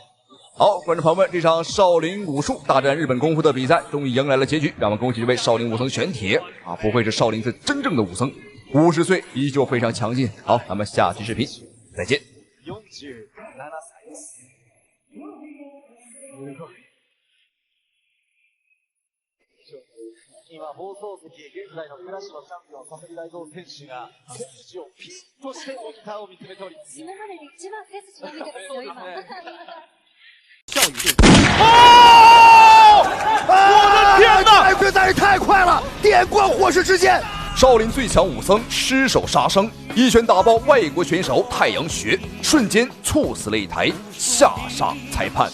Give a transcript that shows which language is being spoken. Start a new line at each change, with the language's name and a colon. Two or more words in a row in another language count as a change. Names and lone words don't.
Chinese: 好，观众朋友们，这场少林武术大战日本功夫的比赛终于迎来了结局，让我们恭喜这位少林武僧玄铁啊，不愧是少林寺真正的武僧，50岁依旧非常强劲。好，咱们下期视频再见。
Japanese: 今放送席、現在のクラッシュのチャンピオン佐々木大蔵選手が背筋をピッとしてモニターを見つめております。今までで一番背筋伸びてますよ今。
Chinese: 教育队。我的天哪！实在是太快了，电光火石之间。少林最强武僧失手杀生，一拳打爆外国选手太阳穴，瞬间猝死擂台，下杀裁判。